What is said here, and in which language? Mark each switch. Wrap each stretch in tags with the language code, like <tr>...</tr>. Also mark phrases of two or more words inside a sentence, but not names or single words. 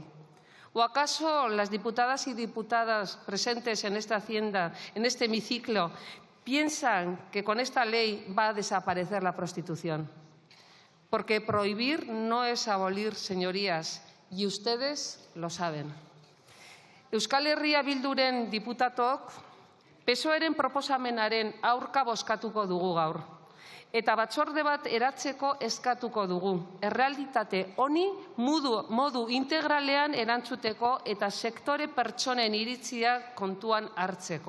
<es>¿O acaso las diputadas y diputados presentes en esta Hacienda, en este hemiciclo, piensan que con esta ley va a desaparecer la prostitución? Porque prohibir no es abolir, señorías, y ustedes lo saben.</es> <eu>Euskal Herria Bilduren diputatok PSOEren proposamenaren aurka bozkatuko dugu gaur. Eta batzorde bat eratzeko eskatuko dugu. Errealitate honi modu integralean erantzuteko eta sektore pertsonen iritzia kontuan hartzeko.</eu>